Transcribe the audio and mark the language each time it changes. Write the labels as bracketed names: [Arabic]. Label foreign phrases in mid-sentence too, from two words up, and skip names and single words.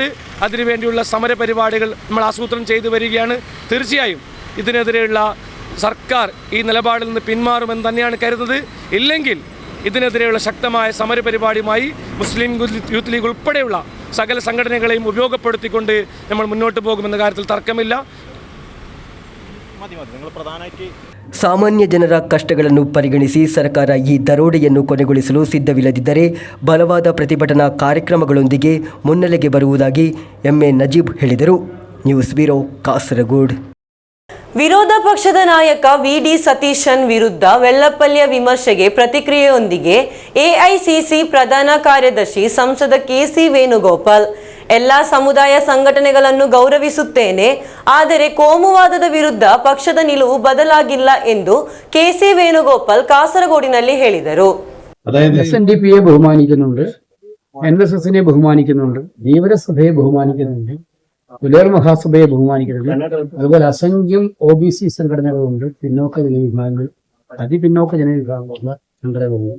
[Malayalam] അതിനുവേണ്ടിയുള്ള സമരപരിപാടികൾ നമ്മൾ ആസൂത്രണം ചെയ്തു വരികയാണ്. തീർച്ചയായും ഇതിനെതിരെയുള്ള സർക്കാർ ഈ നിലപാടിൽ നിന്ന് പിന്മാറുമെന്ന് തന്നെയാണ് കരുതുന്നത്. ഇല്ലെങ്കിൽ ഇതിനെതിരെയുള്ള ശക്തമായ സമരപരിപാടിയുമായി മുസ്ലിം യൂത്ത് ലീഗ് ഉൾപ്പെടെയുള്ള സകല സംഘടനകളെയും ഉപയോഗപ്പെടുത്തിക്കൊണ്ട് നമ്മൾ മുന്നോട്ട് പോകുമെന്ന കാര്യത്തിൽ തർക്കമില്ല. [Kannada] ಸಾಮಾನ್ಯ ಜನರ ಕಷ್ಟಗಳನ್ನು ಪರಿಗಣಿಸಿ ಸರ್ಕಾರ ಈ ದರೋಡೆಯನ್ನು ಕೊನೆಗೊಳಿಸಲು ಸಿದ್ಧವಿಲ್ಲದಿದ್ದರೆ ಬಲವಾದ ಪ್ರತಿಭಟನಾ ಕಾರ್ಯಕ್ರಮಗಳೊಂದಿಗೆ ಮುನ್ನೆಲೆಗೆ ಬರುವುದಾಗಿ ಎಂಎ ನಜೀಬ್ ಹೇಳಿದರು. ನ್ಯೂಸ್ ಬ್ಯೂರೋ, ಕಾಸರಗೋಡು. ವಿರೋಧ ಪಕ್ಷದ ನಾಯಕ ವಿ.ಡಿ. ಸತೀಶನ್ ವಿರುದ್ಧ ವೆಲ್ಲಪ್ಪಲ್ಲಿಯ ವಿಮರ್ಶೆಗೆ ಪ್ರತಿಕ್ರಿಯೆಯೊಂದಿಗೆ ಎಐಸಿಸಿ ಪ್ರಧಾನ ಕಾರ್ಯದರ್ಶಿ ಸಂಸದ ಕೆ.ಸಿ. ವೇಣುಗೋಪಾಲ್, ಎಲ್ಲ ಸಮುದಾಯ ಸಂಘಟನೆಗಳನ್ನು ಗೌರವಿಸುತ್ತೇನೆ, ಆದರೆ ಕೋಮುವಾದದ ವಿರುದ್ಧ ಪಕ್ಷದ ನಿಲುವು ಬದಲಾಗಿಲ್ಲ ಎಂದು ಕೆ.ಸಿ. ವೇಣುಗೋಪಾಲ್ കാസർഗോഡിನಲ್ಲಿ ಹೇಳಿದರು. [Malayalam] അതായത് SNDPയെ ബഹുമാനിക്കുന്നുണ്ട്, NSSനെ ബഹുമാനിക്കുന്നുണ്ട്, ധീവരസഭയെ ബഹുമാനിക്കുന്നുണ്ട്, പുലേർ മഹാസഭയെ ബഹുമാനിക്കുന്നുണ്ട്. അതുപോലെ അസംഖ്യം OBC സംഘടനകളുണ്ട്, പിന്നോക്ക ജനവിഭാഗങ്ങൾ, അതിപിന്നോക്ക ജനവിഭാഗങ്ങളുള്ള സംഘടനകളുണ്ട്.